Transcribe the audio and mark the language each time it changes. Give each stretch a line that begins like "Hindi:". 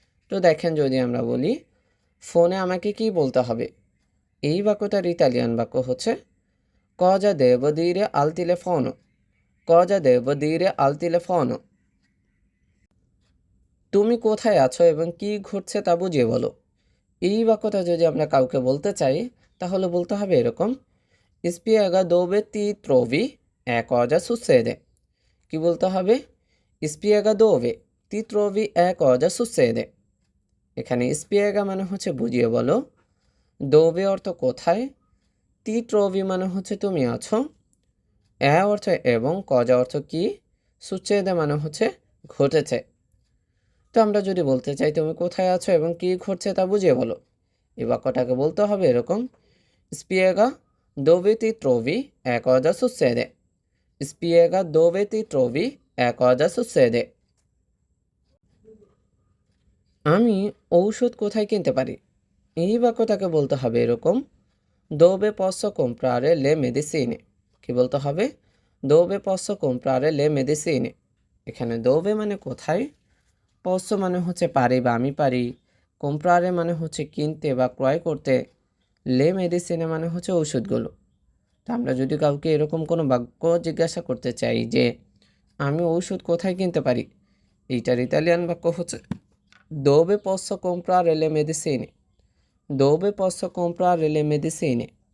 Bangla: তো দেখেন, যদি আমরা বলি ফোনে আমাকে কি বলতে হবে, এই বাক্যটার ইতালিয়ান বাক্য হচ্ছে
Italian: cosa devo dire al telefono,
Bangla: cosa devo dire al telefono। তুমি কোথায় আছো এবং কি ঘটছে তা বুঝিয়ে বলো। এই বাক্যটা যদি আমরা কাউকে বলতে চাই তাহলে বলতে হবে এরকম,
Italian: spiega dove ti trovi e cosa succede।
Bangla: কি বলতে হবে?
Italian: spiega dove ti trovi e cosa succede।
Bangla: এখানে spiega মানে হচ্ছে বুঝিয়ে বলো, dove অর্থ কোথায়, ti trovi মানে হচ্ছে তুমি আছো, এ অর্থ এবং, cosa অর্থ কি, succede মানে হচ্ছে ঘটেছে। তো আমরা যদি বলতে চাই তুমি কোথায় আছো এবং কি ঘটছে তা বুঝিয়ে বলো, এই বাক্যটাকে বলতে হবে এরকম,
Italian: spiega dove ti trovi e cosa succede,
Bangla: spiega dove ti trovi e cosa succede। আমি ঔষধ কোথায় কিনতে পারি, এই বাক্যটাকে বলতে হবে এরকম,
Italian: dove posso comprare le medicine।
Bangla: কি বলতে হবে?
Italian: dove posso comprare le medicine।
Bangla: এখানে dove মানে কোথায়, posso মানে হচ্ছে পারি বা আমি পারি, comprare মানে হচ্ছে কিনতে বা ক্রয় করতে, le medicine মানে হচ্ছে ঔষধগুলো। তো আমরা যদি কাউকে এরকম কোনো বাক্য জিজ্ঞাসা করতে চাই যে আমি ঔষধ কোথায় কিনতে পারি, এইটার ইতালিয়ান বাক্য হচ্ছে
Italian: dove posso comprare le medicine,
Bangla: dove posso comprare le medicine।